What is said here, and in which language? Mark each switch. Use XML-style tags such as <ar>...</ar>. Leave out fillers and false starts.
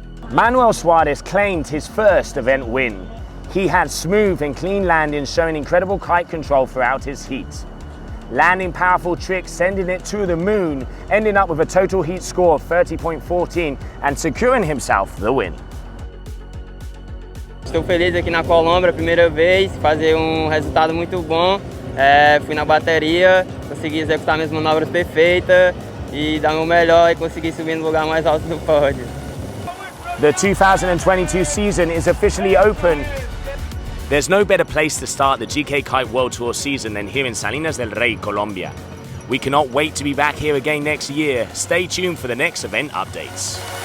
<en>Manuel Suarez claimed his first event win. He had smooth and clean landings, showing incredible kite control throughout his heat. Landing powerful tricks, sending it to the moon, ending up with a total heat score of 30.14 and securing himself the win.</en> <pt>Estou feliz aqui na Colômbia, primeira vez, fazer resultado muito bom. Fui na bateria, consegui executar minhas manobras perfeitas e dar o meu melhor e conseguir subir no lugar mais alto do pódio.</pt> <en>The 2022 season is officially open. There's no better place to start the GKA Kite World Tour season than here in Salinas del Rey, Colombia. We cannot wait to be back here again next year. Stay tuned for the next event updates.</en>